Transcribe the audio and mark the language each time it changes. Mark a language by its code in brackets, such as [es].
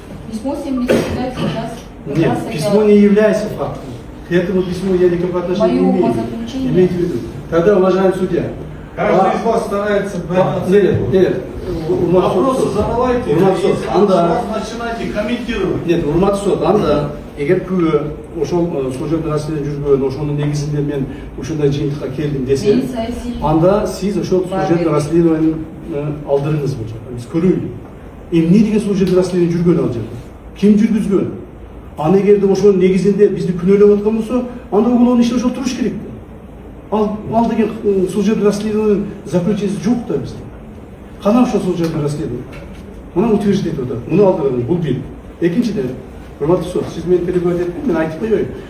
[ru] Письмо 75 сейчас... Нет, письмо не является фактом. К этому письму я никакого отношения не имею. Имейте в виду. Тогда, уважаемый судья, каждый из вас старается... Нет, вопросы задавайте, [ky] анда [ru] начинайте комментировать. [ky] Нет, урматтуу сот, анда эгер күбө ошол [ru] служебный расследование [ky] жүргөн, ошонун негизинде мен ушундай жыйынтыкка келдим десе, анда сиз ошол служебный расследование алдырыңыз бул жакта. Биз көрөйлү. Эмне деген [ru] служебный расследование [ky] жүргөн ал жерде? Ким жүргүзгөн? Аны эгерде ошонун негизинде бизди күнөөлөп аткан болсо, анда [ru] уголовный [ky] иште ошол туруш керек. Ал деген [ru] служебный расследование [ky] заключениеси жок да бизде. Кана ошол [ru] служебный расследование? [ky] Муну [ru] утверждать [ky] атат. Муну алдырыңыз, бул бир. Экинчиден, урматтуу сот, сиз мени [ru] перебивать [ky] этпеңиз, мен айтып коеюн.